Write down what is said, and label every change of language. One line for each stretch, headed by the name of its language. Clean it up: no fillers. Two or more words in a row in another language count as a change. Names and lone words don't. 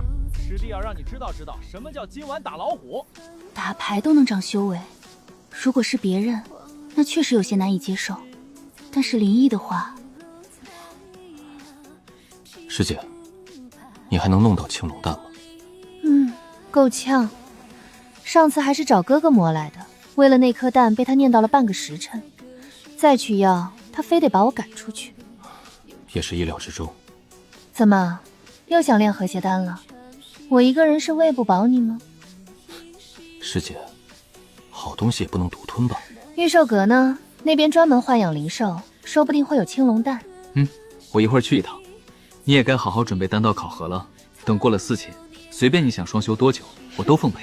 Chinese: 師弟要讓你知道什麼叫今晚打老虎。打牌都能長修為，如果是別人，那確實有些難以接受。但是林毅的話，師姐，你還能弄到青龍丹嗎？夠嗆。上次還是找哥哥磨來的，為了那顆蛋被他念叨了半個時辰，再去要他非得把我趕出去。也是意料之中。怎麼又想練和諧丹了？我一個人是餵不飽你嗎？師姐，好東西也不能獨吞吧？御獸閣呢？那邊專門豢養靈獸，說不定會有青龍蛋。我一會兒去一趟。你也該好好準備丹道考核了。等過了4期，隨便你想雙修多久，我都奉陪。